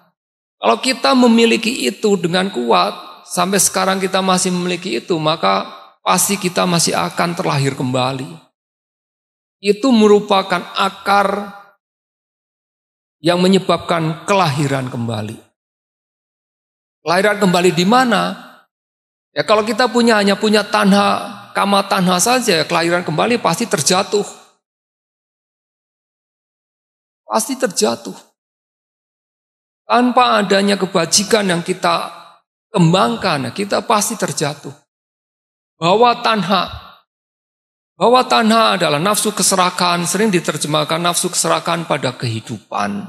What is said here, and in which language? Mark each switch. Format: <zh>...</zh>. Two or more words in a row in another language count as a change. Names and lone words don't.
<id>Kalau kita memiliki itu dengan kuat, sampai sekarang kita masih memiliki itu, maka pasti kita masih akan terlahir kembali. Itu merupakan akar yang menyebabkan kelahiran kembali. Kelahiran kembali di mana? Ya kalau kita hanya punya</id> <pi>tanha, kama tanha</pi> <id>saja, kelahiran kembali pasti terjatuh. Pasti terjatuh. Tanpa adanya kebajikan yang kita kembangkan, kita pasti terjatuh. Bahwa tanha adalah nafsu keserakahan, sering diterjemahkan nafsu keserakahan pada kehidupan.</id>